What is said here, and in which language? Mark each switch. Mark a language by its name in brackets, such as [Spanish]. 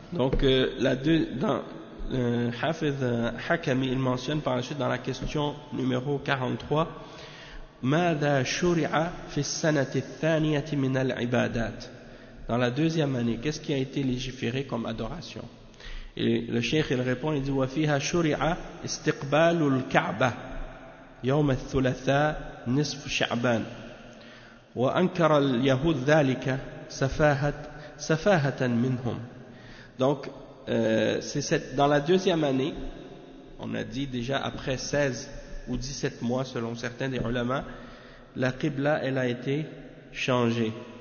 [French] Donc la deux, dans Hafez Hakami, il mentionne par la suite dans la question numéro 43, [Arabic] ماذا شرع في السنة الثانية من العبادات. [French] Dans la deuxième année, qu'est-ce qui a été légiféré comme adoration? Et le cheikh il répond, il dit [Arabic] وفيها شرع استقبال الكعبة يوم الثلاثاء نصف شعبان وأنكر اليهود ذلك سفاهة منهم. [French] Donc c'est cette, dans la deuxième année, on a dit déjà après 16 ou 17 mois selon certains des ulama, la qibla elle a été changée.